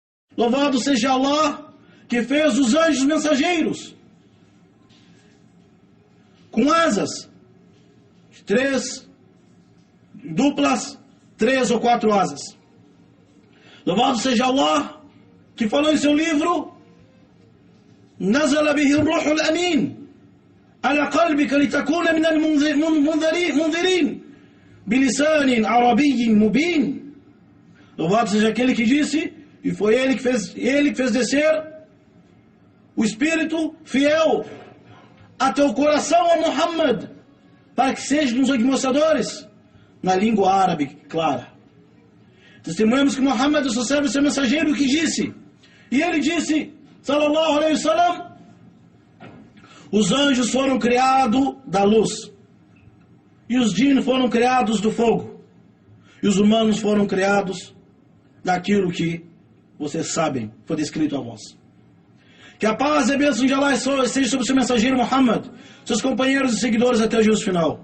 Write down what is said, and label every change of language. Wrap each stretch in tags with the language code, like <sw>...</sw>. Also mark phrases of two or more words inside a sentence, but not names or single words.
<pt>Louvado seja Allah, que fez os anjos mensageiros com asas, duplas, 3 ou 4 asas. Louvado seja Allah, que falou em seu livro:</pt> <ar>نزل به الروح الأمين على قلبك لتكون من المنذرين بلسان عربي مبين.</ar> <pt>Louvado seja aquele que disse, e foi ele que fez descer o Espírito fiel a teu coração, ó Muhammad, para que seja nos admoestadores na língua árabe clara. Testemunhamos que Muhammad, seu servo e seu mensageiro, que disse, e ele disse,</pt> <ar>صلى الله عليه وسلم:</ar> <pt>os anjos foram criados da luz, e os jinn foram criados do fogo, e os humanos foram criados daquilo que vocês sabem, foi descrito a vós. Que a paz e a bênção de Allah esteja sobre o seu mensageiro Muhammad, seus companheiros e seguidores até o juízo final.</pt>